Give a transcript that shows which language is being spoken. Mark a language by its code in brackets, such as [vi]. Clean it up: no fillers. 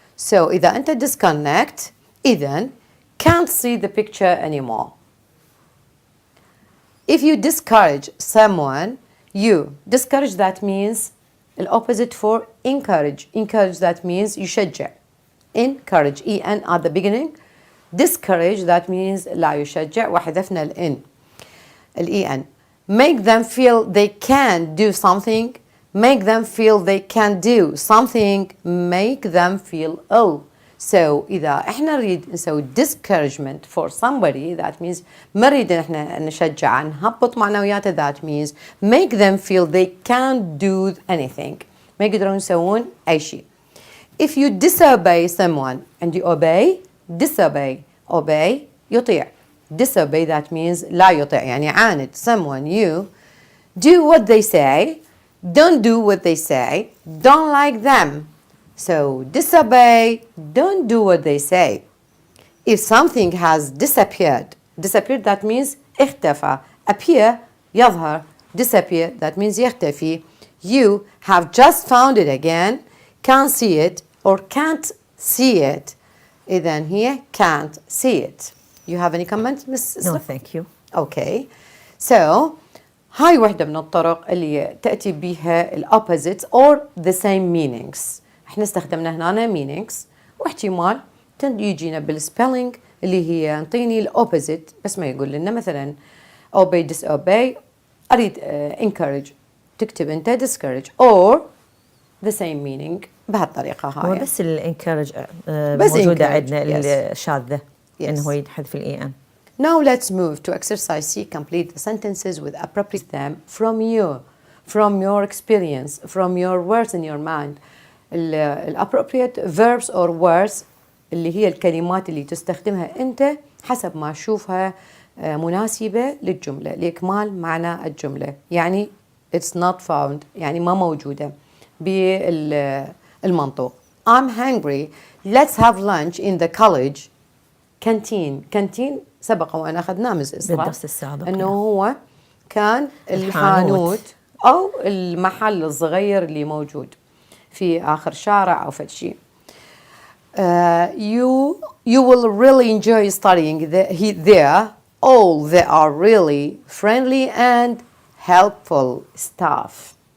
[en] So [ar] إذا أنت [en] disconnect, [ar] إذن [en] can't see the picture anymore. If you discourage someone, you discourage that means the opposite for encourage. Encourage that means [ar] يشجع. [en] Encourage, en at the beginning. Discourage that means [ar] لا يشجع وحذفنا الان. [en] En. Make them feel they can do something. Make them feel they can do something. Make them feel ill. So [ar] إذا إحنا نريد نسوي [en] discouragement for somebody, that means [ar] ما نريد إحنا نشجع نهبط معنوياته, [en] that means make them feel they can't do anything. [ar] ما يقدرون يسوون أي شيء. [en] If you disobey someone, and you obey, disobey, obey [ar] يطيع. [en] Disobey that means [ar] لا يطيع, يعني عاند. [en] Someone, you do what they say, don't do what they say, don't like them. So disobey, don't do what they say. If something has disappeared that means [ar] اختفى. [en] Appear [ar] يظهر. [en] Disappear that means [ar] يختفي. [en] You have just found it again, can't see it or can't see it. [ar] إذن هي [en] can't see it. You have any comment, Miss? No, thank you. Okay. So [ar] هاي واحدة من الطرق اللي تأتي بها [en] opposites or the same meanings. [ar] احنا استخدمنا هنا meanings, واحتمال يجينا بالspelling اللي هي انطيني opposite بس ما يقول لنا مثلا obey disobey, اريد encourage تكتب انت discourage [en] or the same meaning [ar] بهالطريقة هاي. هو بس الانكارج موجودة عندنا الشاذة انه يحذف الان. [en] Now let's move to exercise C. Complete the sentences with appropriate them from your experience, from your words in your mind. appropriate verbs or words [ar] اللي هي الكلمات اللي تستخدمها أنت حسب ما تشوفها مناسبة للجملة لإكمال معنى الجملة. يعني [en] it's not found [ar] يعني ما موجودة بالمنطوق. [en] I'm hungry. Let's have lunch in the college. [ar] canteen سبق وأنا أخذناه من بالدرس السابق أنه هو كان الحانوت أو المحل الصغير اللي موجود في آخر شارع أو فد شيء. [en] You will really enjoy studying there. All they are really friendly and helpful staff.